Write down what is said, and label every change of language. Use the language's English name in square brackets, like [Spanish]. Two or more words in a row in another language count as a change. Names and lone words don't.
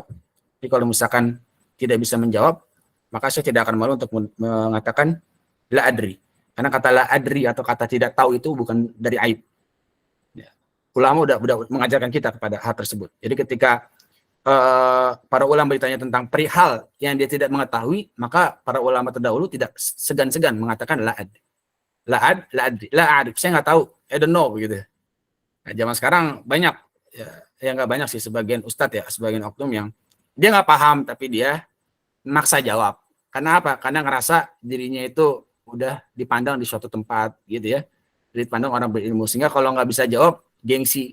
[Indonesian] Tapi kalau misalkan tidak bisa menjawab, maka saya tidak akan malu untuk mengatakan [Arabic] لا أدري. [Indonesian] Karena kata [Arabic] لا أدري [Indonesian] atau kata tidak tahu itu bukan dari aib. Ya. Ulama udah mengajarkan kita kepada hal tersebut. Jadi ketika para ulama bertanya tentang perihal yang dia tidak mengetahui, maka para ulama terdahulu tidak segan-segan mengatakan [Arabic] لا أدري. لا أدري. [Indonesian] Saya nggak tahu. [English] I don't know begitu. [Indonesian] Nah, zaman sekarang banyak ya nggak banyak sih, sebagian ustadz ya, sebagian oknum yang dia nggak paham tapi dia maksa jawab. Karena apa? Karena ngerasa dirinya itu udah dipandang di suatu tempat gitu ya, dipandang orang berilmu, sehingga kalau nggak bisa jawab gengsi.